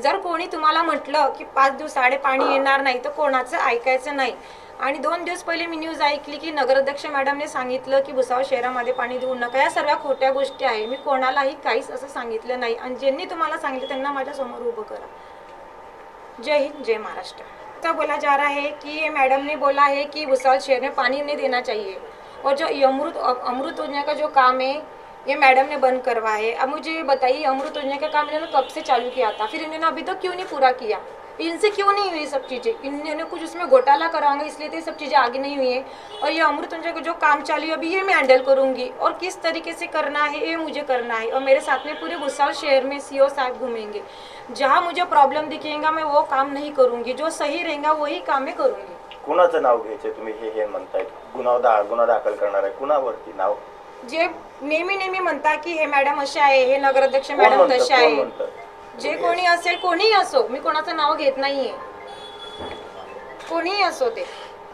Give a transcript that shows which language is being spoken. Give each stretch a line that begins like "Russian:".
Marathi: जर कोणी तुम्हाला म्हटलं की 5 दिवसाआड पाणी येणार नाही तर कोणाचं ऐकायचं नाही। आणि 2 दिवस पहिले मी न्यूज ऐकली की नगराध्यक्ष मॅडमने सांगितलं की भुसावळ शहरामध्ये पाणी देऊ नका। या सर्व खोट्या गोष्टी आहे। मी कोणालाही काहीच असं सांगितलं नाही। आणि ज्यांनी तुम्हाला सांगितलं त्यांना माझ्या समोर उभं करा। जय हिंद, जय महाराष्ट्र।
Hindi: तो बोला जा रहा है कि मैडम ने बोला है कि भुसावल शहर में पानी नहीं देना चाहिए, और जो अमृत योजना का जो काम है ये मैडम ने बंद करवा है। अब मुझे बताइए, अमृत योजना का काम इन्होंने कब से चालू किया था? फिर इन्होंने अभी तक क्यों नहीं पूरा किया? इनसे क्यों नहीं हुई सब चीज़ें? इन्होंने कुछ उसमें घोटाला करा होंगे इसलिए तो सब चीज़ें आगे नहीं हुई है। और ये अमृत योजना का जो काम चालू है अभी ये मैं हैंडल करूँगी, और किस तरीके से करना है ये मुझे करना है। और मेरे साथ में पूरे भुसावल शहर में सीओ साहब घूमेंगे। जहाँ मुझे प्रॉब्लम दिखेगा मैं वो काम नहीं करूँगी, जो सही रहेगा वही काम मैं करूँगी।
Marathi: कुणाचं नाव घ्यायचं तुम्ही हे म्हणताय? गुन्हा दाखल करणार आहे कुणावरती? नाव जे नेहमी म्हणता की हे मॅडम अशा आहे, हे नगराध्यक्ष मॅडम तशा आहे, जे कोणी असेल कोणीही असो, मी कोणाचं नाव घेत नाहीये, कोणीही असो ते।